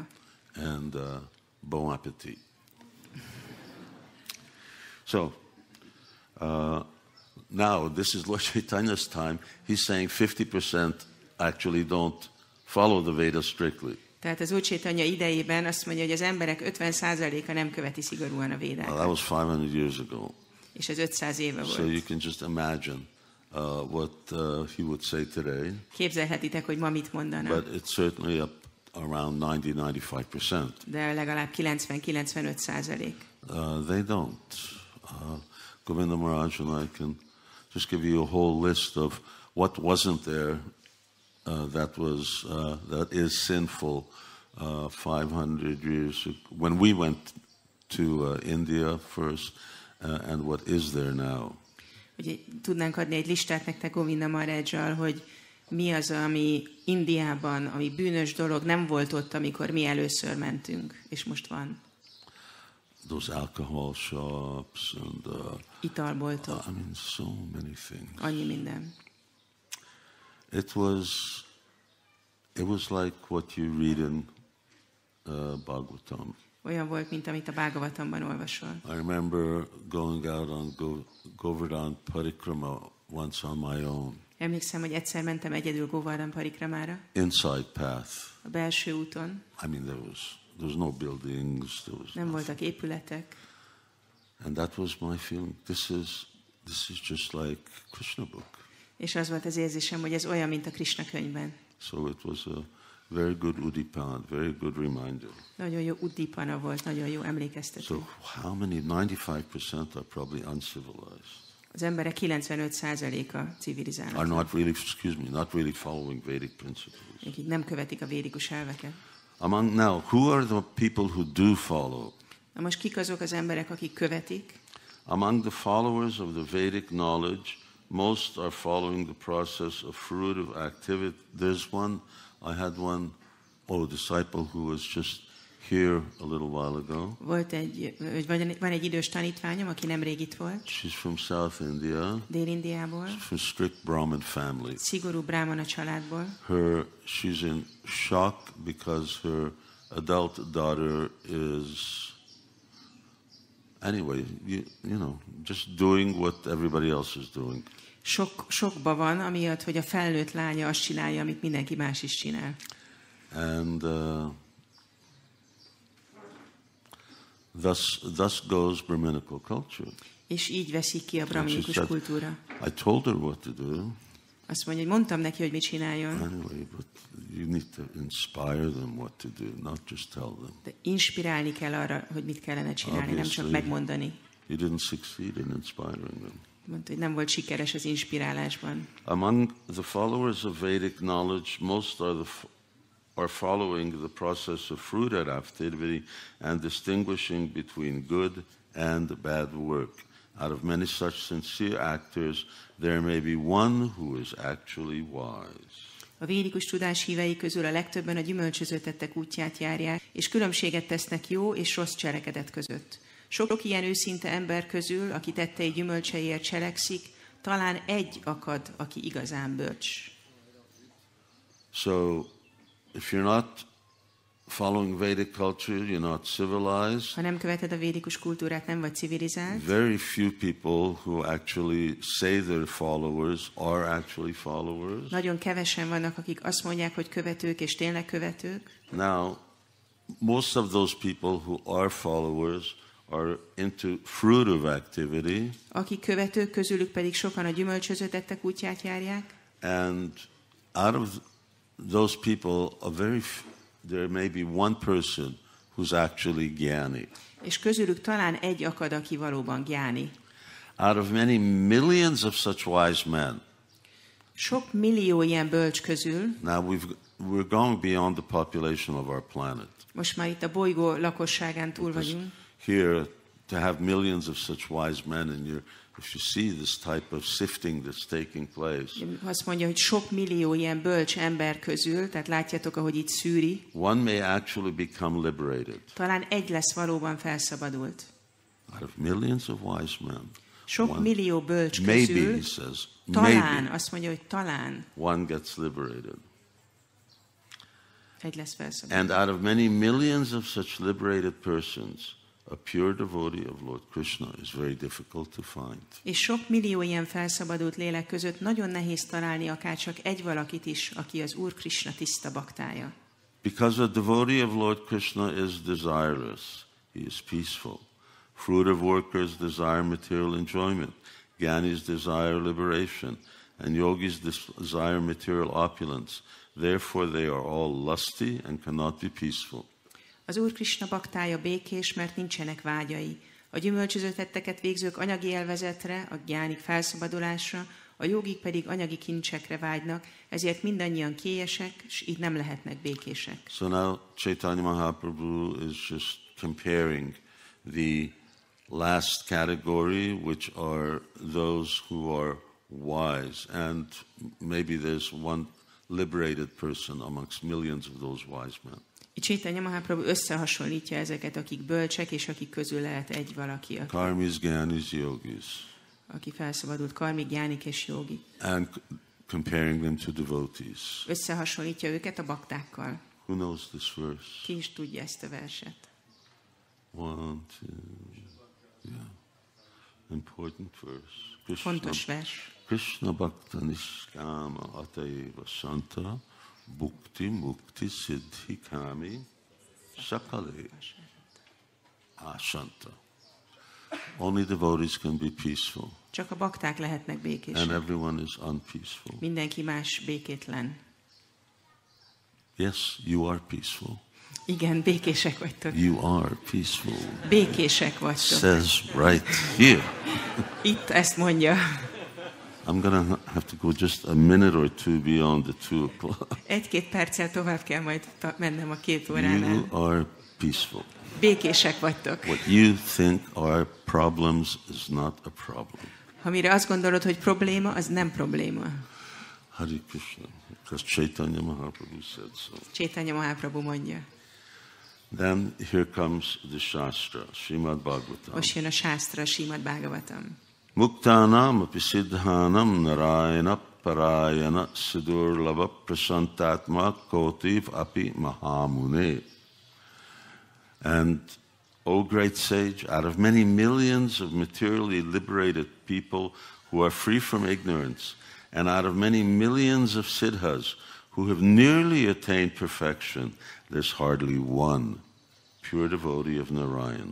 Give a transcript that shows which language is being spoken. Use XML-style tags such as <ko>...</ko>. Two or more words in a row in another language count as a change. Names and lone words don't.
<en>And bon appetit. So, now this is Lord Chaitanya's time. He's saying 50% actually don't follow the Vedas strictly.</en> <hu>Tehát az Úr Chaitanya idejében azt mondja, hogy az emberek 50%-a nem követi szigorúan a</hu> <en>Well,</en> <hu>védákat.</hu> <en>that was 500 years ago.</en> <hu>És ez 500 éve</hu> <en>So you</en> <hu>volt.</hu> <en>can just imagine what he would say today.</en> <hu>Képzelhetitek, hogy ma mit mondana.</hu> <en>But it's certainly up around 90-95%.</en> <hu>De legalább 90-95%.</hu> <en>They don't. Govinda Maharaj and I can just give you a whole list of what wasn't there that is sinful 500 years when we went to India first, and what is there now.</en> <hu>Ugye tudnánk adni egy listát nektek Govinda Maharajjal, hogy mi az, ami Indiában, ami bűnös dolog, nem volt ott, amikor mi először mentünk, és most van.</hu> <en>Those alcohol shops and</en> <hu>Italboltok.</hu> <en>I mean, so many things.</en> <hu>Annyi minden.</hu> <en>It was like what you read in Bhagavatam.</en> <hu>Olyan volt, mint amit a Bhagavatamban olvasol.</hu> <en>I remember going out on Govardhan Parikrama once on my own.</en> <hu>Emlékszem, hogy egyszer mentem egyedül Govardhan Parikramára.</hu> <en>Inside path.</en> <hu>A belső úton.</hu> <en>I mean, there was no buildings.</en> <hu>Nem voltak épületek.</hu> <en>And that was my feeling. This is just like Krishna book.</en> <hu>És az volt az érzésem, hogy ez olyan, mint a Krishna könyvben.</hu> <en>So it was Very good udipana, very good reminder.</en> <hu>Nagyon jó udipana volt, nagyon jó emlékeztető.</hu> <en>So how many? 95% are probably uncivilized.</en> <hu>Az emberek 95%-a civilizálnak.</hu> <en>Are not really following Vedic principles.</en> <hu>Akik nem követik a védikus elveket.</hu> <en>Now, who are the people who do follow?</en> <hu>Na most kik azok az emberek, akik követik?</hu> <en>Among the followers of the Vedic knowledge, most are following the process of fruitive activity. There's one, I had one, disciple who was just here a little while ago.</en> <hu>Van egy idős tanítványom, aki nemrég itt volt.</hu> <en>She's from South India.</en> <hu>Dél-Indiából.</hu> <en>She's from strict Brahmin family.</en> <hu>Szigorú brahmana családból.</hu> <en>She's in shock because her adult daughter is, anyway, you know, just doing what everybody else is doing.</en> <hu>Sokba van, amiatt, hogy a felnőtt lánya azt csinálja, amit mindenki más is csinál.</hu> <en>And thus goes Brahminical culture.</en> <hu>És így veszik ki a brahminikus kultúra.</hu> <en>I told her what to do.</en> <hu>Azt mondja, hogy mondtam neki, hogy mit csináljon.</hu> <en>Anyway, but you need to inspire them what to do, not just tell them.</en> <hu>De inspirálni kell arra, hogy mit kellene csinálni, nem csak megmondani.</hu> <en>You didn't succeed in inspiring them.</en> <hu>Mondta, hogy nem volt sikeres az inspirálásban.</hu> <en>Among the followers of Vedic knowledge, most are following the process of fruitive activity and distinguishing between good and bad work. Out of many such sincere actors, there may be one who is actually wise.</en> <hu>A védikus tudás hívei közül a legtöbben a gyümölcsöző tettek útját járják, és különbséget tesznek jó és rossz cselekedet között. Sok ilyen őszinte ember közül, aki tettei gyümölcseiért cselekszik, talán egy akad, aki igazán bölcs.</hu> <en>So, if you're not following Vedic culture, you're not civilized.</en> <hu>Ha nem követed a védikus kultúrát, nem vagy civilizált.</hu> <en>Very few people who actually say they're followers are actually followers.</en> <hu>Nagyon kevesen vannak, akik azt mondják, hogy követők, és tényleg követők.</hu> <en>Now, most of those people who are followers are into fruitive activity.</en> <hu>Akik követők, közülük pedig sokan a gyümölcsöző tettek útját járják.</hu> <en>And out of those people, there may be one person who's actually gyani.</en> <hu>És közülük talán egy akad, aki valóban gyáni.</hu> <en>Out of many millions of such wise men.</en> <hu>Sok millió ilyen bölcs közül.</hu> <en>Now we're going beyond the population of our planet.</en> <hu>Most már itt a bolygó lakosságán túl vagyunk.</hu> <en>Here, to have millions of such wise men, and if you see this type of sifting that's taking place.</en> <hu>Azt mondja, hogy sok millió ilyen bölcs ember közül, tehát látjátok, ahogy itt szűri.</hu> <en>One may actually become liberated.</en> <hu>Talán egy lesz valóban felszabadult.</hu> <en>Out of millions of wise men.</en> <hu>Sok millió bölcs</hu> <en>maybe,</en> <hu>közül.</hu> <en>he says,</en> <hu>talán,</hu> <en>maybe,</en> <hu>azt mondja, hogy talán.</hu> <en>One gets liberated.</en> <hu>Egy lesz felszabadult.</hu> <en>And out of many millions of such liberated persons, a pure devotee of Lord Krishna is very difficult to find.</en> <hu>És sok millió ilyen felszabadult lélek között nagyon nehéz találni akár csak egy valakit is, aki az Úr Krishna tiszta baktája.</hu> <en>Because a devotee of Lord Krishna is desireless, he is peaceful. Fruitive workers desire material enjoyment, Gyanis desire liberation, and yogis desire material opulence. Therefore they are all lusty and cannot be peaceful.</en> <hu>Az Úr Krishna baktája békés, mert nincsenek vágyai. A gyümölcsöző tetteket végzők anyagi élvezetre, a gyánik felszabadulásra, a jogik pedig anyagi kincsekre vágynak, ezért mindannyian kélyesek, és így nem lehetnek békések.</hu> <en>So now Chaitanya Mahaprabhu is just comparing the last category, which are those who are wise, and maybe there's one liberated person amongst millions of those wise men.</en> <hu>Chaitanya Mahaprabhu összehasonlítja ezeket, akik bölcsek, és akik közül lehet egy valaki,</hu> <en>Karmis, Gyanis, Yogis.</en> <hu>Aki felszabadult, karmik, gyánik és jogi.</hu> <en>And comparing them to devotees.</en> <hu>Összehasonlítja őket a baktákkal.</hu> <en>Who knows this verse?</en> <hu>Ki is tudja ezt a verset?</hu> <en>1, 2, yeah. Important verse.</en> <hu>Fontos vers.</hu> <bn>কৃষ্ণ ভক্ত নিষ্কাম অতএব শান্ত ভুক্তি মুক্তি সিদ্ধি কামী সকলে অশান্ত.</bn> <en>Only devotees can be peaceful.</en> <hu>Csak a bakták lehetnek békések.</hu> <en>And everyone is unpeaceful.</en> <hu>Mindenki más békétlen.</hu> <en>Yes, you are peaceful.</en> <hu>Igen, békések vagytok.</hu> <en>You are peaceful.</en> <hu>Békések vagytok.</hu> <en>Says right here.</en> <hu>Itt ezt mondja.</hu> <en>I'm going to have to go just a minute or two beyond the 2 o'clock.</en> <hu>1-2 perccel tovább kell majd mennem a 2 óránál.</hu> <en>You are peaceful.</en> <hu>Békések vagytok.</hu> <en>What you think are problems is not a problem.</en> <hu>Ha mire azt gondolod, hogy probléma, az nem probléma.</hu> <en>Hare Krishna. Because Chaitanya Mahaprabhu said so.</en> <hu>Chaitanya Mahaprabhu mondja.</hu> <en>Then here comes the Shastra, Srimad Bhagavatam.</en> <hu>Most jön a Shastra, Srimad Bhagavatam.</hu> <sa>मुक्तानाम् अपिसिद्धानां नारायण परायणः सुदुर्लभः प्रशान्तात्मा कोटिष्व् अपि महामुने.</sa> <en>And, O great sage, out of many millions of materially liberated people who are free from ignorance, and out of many millions of siddhas who have nearly attained perfection, there's hardly one pure devotee of Narayan.</en>